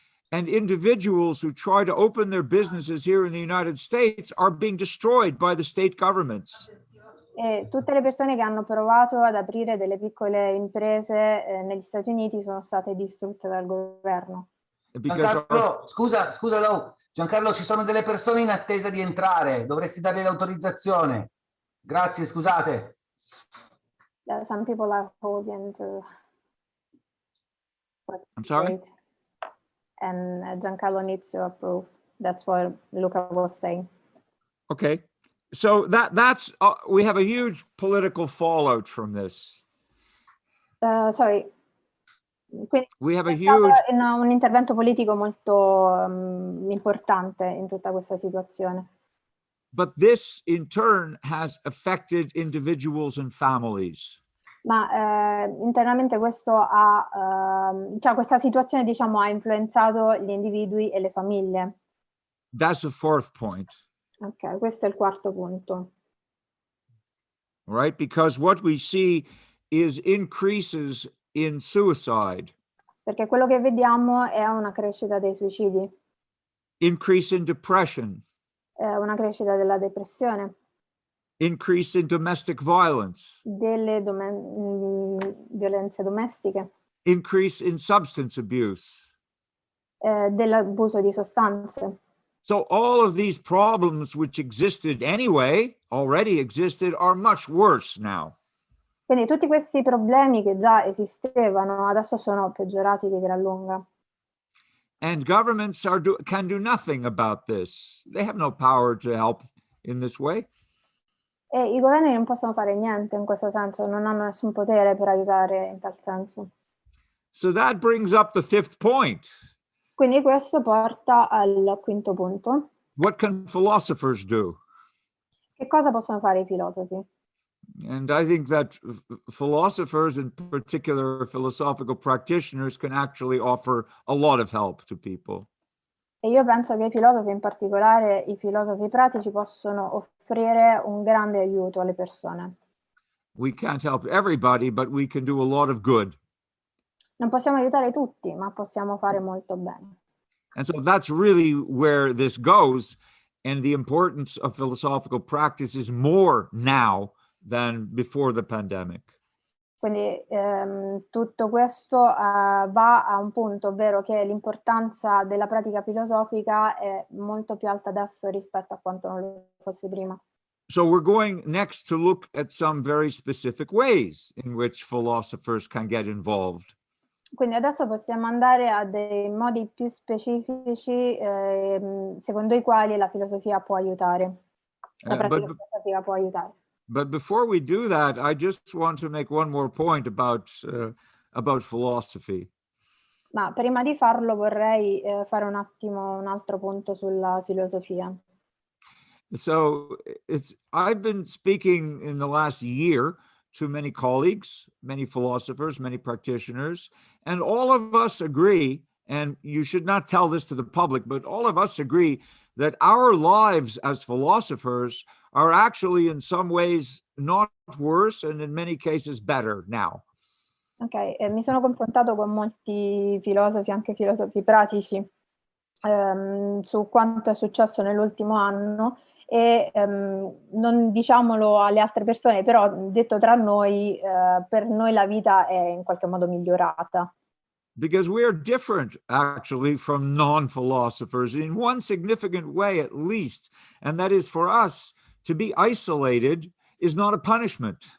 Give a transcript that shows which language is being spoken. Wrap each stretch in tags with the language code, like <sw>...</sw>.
<en>And individuals who try to open their businesses here in the United States are being destroyed by the state governments.</en> <it>E tutte le persone che hanno provato ad aprire delle piccole imprese negli Stati Uniti sono state distrutte dal governo. Giancarlo, scusa Lau. Giancarlo, ci sono delle persone in attesa di entrare, dovresti dargli l'autorizzazione. Grazie, scusate.</it> <en>Some people are holding to... I'm sorry? And Giancarlo needs to approve. That's what Luca was saying. Okay. So that's we have a huge political fallout from this. Sorry.</en> <it>Quindi</it> <en>we have a</en> <it>stato</it> <en>huge</en> <it>un intervento politico molto importante in tutta questa situazione.</it> <en>But this in turn has affected individuals and families.</en> <it>Ma internamente questo cioè questa situazione, diciamo, ha influenzato gli individui e le famiglie.</it> <en>That's the fourth point.</en> <it>Ok, questo è il quarto punto.</it> <en>Right? Because what we see is increases in suicide.</en> <it>Perché quello che vediamo è una crescita dei suicidi.</it> <en>Increase in depression.</en> <it>Una crescita della depressione.</it> <en>Increase in domestic violence.</en> <it>Delle violenze domestiche.</it> <en>Increase in substance abuse.</en> <it>Dell'abuso di sostanze.</it> <en>So all of these problems which existed anyway, already existed, are much worse now.</en> <it>Quindi tutti questi problemi che già esistevano adesso sono peggiorati di gran lunga.</it> <en>And governments can do nothing about this. They have no power to help in this way.</en> <it>E i governi non possono fare niente in questo senso, non hanno nessun potere per aiutare in tal senso.</it> <en>So that brings up the fifth point.</en> <it>Quindi questo porta al quinto punto.</it> <en>What can philosophers do?</en> <it>Che cosa possono fare i filosofi?</it> <en>And I think that philosophers, in particular philosophical practitioners, can actually offer a lot of help to people.</en> <it>E io penso che i filosofi, in particolare i filosofi pratici, possono offrire un grande aiuto alle persone.</it> <en>We can't help everybody, but we can do a lot of good.</en> <it>Non possiamo aiutare tutti, ma possiamo fare molto bene.</it> <en>And so that's really where this goes. And the importance of philosophical practice is more now than before the pandemic.</en> <it>Quindi tutto questo va a un punto, ovvero che l'importanza della pratica filosofica è molto più alta adesso rispetto a quanto non lo fosse prima.</it> <en>So we're going next to look at some very specific ways in which philosophers can get involved.</en> <it>Quindi adesso possiamo andare a dei modi più specifici secondo i quali la filosofia può aiutare, la pratica filosofica può aiutare.</it> <en>But before we do that, I just want to make one more point about philosophy.</en> <it>Ma prima di farlo vorrei fare un attimo un altro punto sulla filosofia.</it> <en>So I've been speaking in the last year to many colleagues, many philosophers, many practitioners, and all of us agree, and you should not tell this to the public, but all of us agree that our lives as philosophers are actually in some ways not worse and in many cases better now.</en> <it>Ok, mi sono confrontato con molti filosofi, anche filosofi pratici, su quanto è successo nell'ultimo anno e non diciamolo alle altre persone, però detto tra noi, per noi la vita è in qualche modo migliorata.</it> <en>Because we are different, actually, from non-philosophers in one significant way, at least, and that is for us to be isolated is not a punishment.</en>